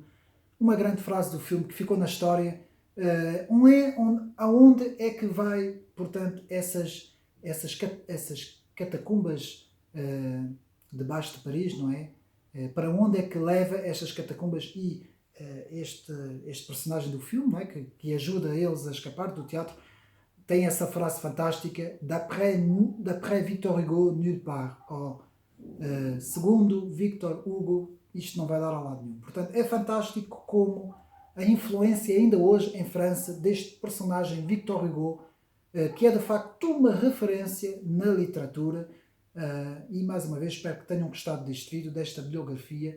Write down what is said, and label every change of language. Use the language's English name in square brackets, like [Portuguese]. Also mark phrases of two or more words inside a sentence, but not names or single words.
[Portuguese] Uma grande frase do filme que ficou na história, aonde é que vai, portanto, essas catacumbas debaixo de Paris, não é? Para onde é que leva estas catacumbas, e este personagem do filme, não é? que ajuda eles a escapar do teatro, tem essa frase fantástica: [French] d'après Victor Hugo, nulle part. [Portuguese] Segundo Victor Hugo, isto não vai dar a lado nenhum. Portanto, é fantástico como a influência ainda hoje em França deste personagem Victor Hugo, que é de facto uma referência na literatura. E mais uma vez espero que tenham gostado deste vídeo, desta biografia.